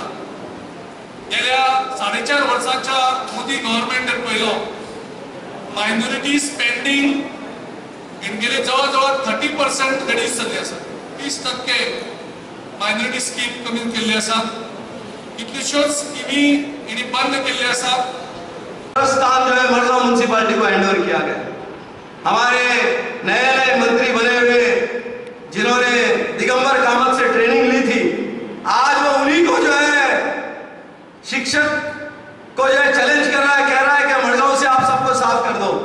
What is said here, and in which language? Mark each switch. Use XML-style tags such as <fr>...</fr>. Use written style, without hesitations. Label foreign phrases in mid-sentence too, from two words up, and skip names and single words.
<kok>गेल्या 4.5 वर्सांच्या मोदी गव्हर्नमेंटान पळयलो</kok> <en>minority spending</en> <kok>इंडियेन जवळ जवळ 30% रिड्यूस जाल्ली आसा, 30%</kok> <en>minority scheme</en> <kok>कमी केल्ली आसा, कितल्योश्योच स्कीमी हेणी बंद केल्ली आसा।</kok> <hi>कब्रिस्तान जो है मरला म्यूनसिपालिटी को हैंडओवर किया गया। हमारे नए मंत्री बने हुए जिन्होंने दिगंबर कामत से ट्रेनिंग ली थी, आज वो उन्हीं को जो है शिक्षक को जो है चैलेंज कर रहा है, कह रहा है कि मड़गांव से आप सबको साफ कर दो।</hi>